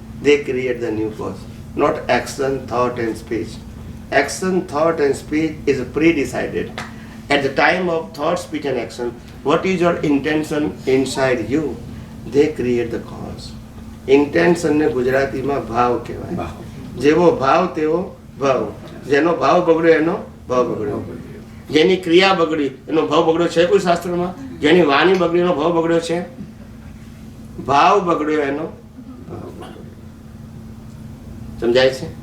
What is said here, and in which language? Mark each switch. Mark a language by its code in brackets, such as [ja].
[en] They create the new cause, not action, thought and speech. Action, thought and speech is pre-decided. At the time of thought, speech and action, what is your intention inside you? They create the cause. [gu] Intention ને ગુજરાતીમાં ભાવ કહેવાય. જેવો ભાવ તેવો ભાવ. જેનો ભાવ બગડ્યો એનો ભાવ બગડ્યો. જેની ક્રિયા બગડી એનો ભાવ બગડ્યો છે કોઈ શાસ્ત્રમાં? જેની વાણી બગડી એનો ભાવ બગડ્યો છે? ભાવ બગડ્યો એનો ભાવ બગડ્યો. સમજાય છે?